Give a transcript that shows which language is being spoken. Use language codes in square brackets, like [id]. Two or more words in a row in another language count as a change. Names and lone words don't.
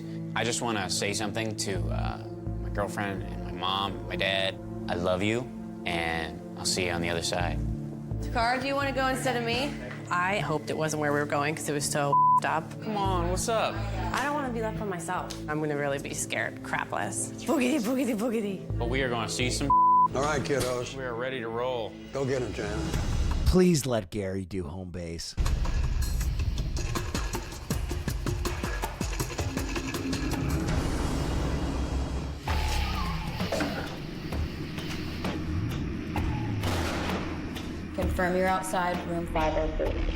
[en] I just want to say something to my girlfriend and my mom, my dad. I love you, and I'll see you on the other side. Takara, do you want to go instead of me? I hoped it wasn't where we were going because it was so up. Come on, what's up? I don't want to be left by myself. I'm going to really be scared crapless. Boogity, boogity, boogity. But we are going to see some. All right, kiddos. We are ready to roll. Go get him, Jan. Please let Gary do home base. Confirm you're outside room 503.